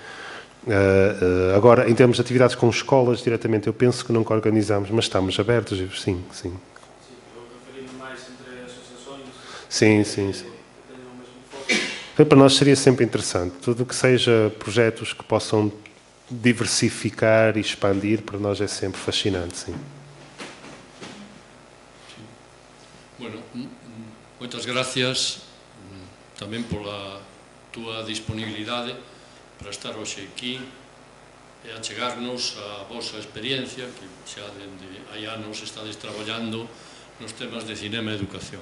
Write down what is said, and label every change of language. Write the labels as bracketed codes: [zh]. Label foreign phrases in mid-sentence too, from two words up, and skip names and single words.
[pt] Agora, em termos de atividades com escolas, diretamente, eu penso que nunca organizamos, mas estamos abertos, sim. Eu referi-me mais entre associações. Sim. Para nós seria sempre interessante. Tudo o que seja projetos que possam diversificar e expandir, para nós é sempre fascinante, sim. [gl] Bueno, moitas gracias tamén pola túa disponibilidade para estar hoxe aquí e achegarnos a vosa experiencia, que xa dende hai anos estades traballando nos temas de cinema e educación.